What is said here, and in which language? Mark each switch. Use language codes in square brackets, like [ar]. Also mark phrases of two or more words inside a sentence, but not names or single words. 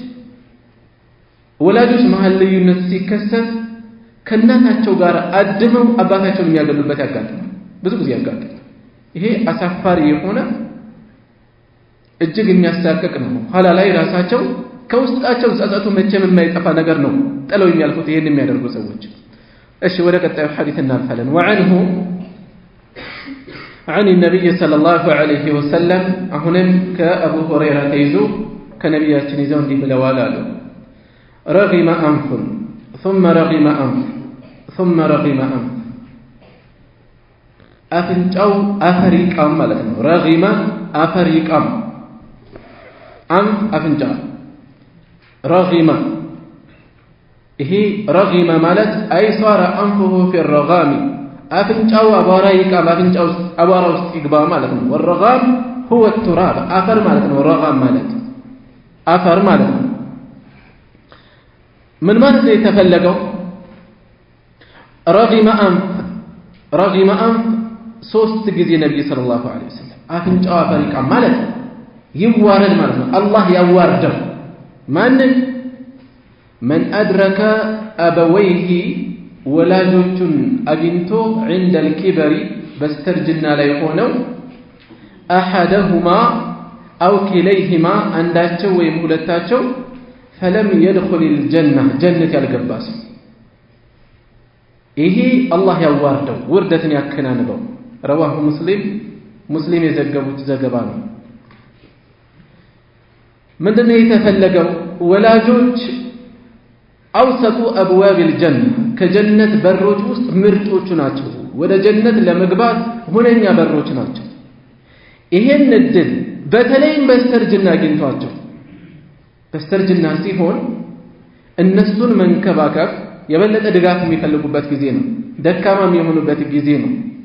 [am] ወላጆች መሃል ልዩነት ሲከሰት ከእናታቸው ጋር አድመው አባታቸውን የሚያገሉበት ያጋጥማል፣ ብዙ ጊዜ ያጋጥማል። ይሄ አሳፋሪ የሆነ እጅግ የሚያሳቅቅ ነው። ኋላ ላይ ራሳቸው ከውስጣቸው ጸጸቱ መቼም የማይጠፋ ነገር ነው ጥለው የሚያልፉት ይሄን የሚያደርጉ ሰዎች። እሺ ወደ ቀጣዩ ሐዲስ እናልፋለን። وعنه [ar] عن النبي صلى الله عليه وسلم [am] አሁንም ከአቡ ሁረይራ ተይዞ ከነቢያችን ይዘው እንዲህ ብለዋል አሉ [ar] رغم أنف ثم رغم أنف ثم رغم أنف [am] አፍንጫው አፈር ይቃም ማለት ነው። ረጊመ አፈር ይቃም፣ አንፍ አፍንጫ፣ ረጊመ ይሄ ረጊመ ማለት [ar] أي صار أنفه في الرغام [am] አፍንጫው አቧራ ይቃም፣ አፍንጫው አቧራ ውስጥ ይግባ ማለት ነው። [ar] والرغام هو التراب [am] አፈር ማለት ነው። ረጋም ማለት አፈር ማለት ነው። ምን ማለት ነው የተፈለገው? [ar] رغم أنف [am] ሶስት ጊዜ ነብዩ [ar] صلى الله عليه وسلم [am] አፍንጫው አፈር ይቃም ማለት ይዋረድ ማለት ነው። አላህ ያዋርደው ማንን? [ar] من أدرك أبويه [am] ወላጆቹን አግኝቶ [ar] عند الكبر [am] በስተርጅና ላይ ሆነው [ar] أحدهما أو كليهما [am] አንዳቸው ወይም ሁለታቸው [ar] فلم يدخل الجنة جنة [am] ያልገባስ ይሄ አላህ ያዋርደው ውርደትን ያከናንበው። رواه ሙስሊም የዘገቡት ዘገባ ነው። ምንድነው የተፈለገው? ወላጆች [ar] أوسط أبواب الجنة [am] ከጀነት በሮች ውስጥ ምርጦቹ ናቸው። ወደ ጀነት ለመግባት ሁነኛ በሮች ናቸው። ይሄን እድል በተለይም በስተርጅና አግኝቷቸው በስተርጅና ሲሆን እነሱን መንከባከብ የበለጠ ድጋፍ የሚፈልጉበት ጊዜ ነው። ደካማም የሆኑበት ጊዜ ነው።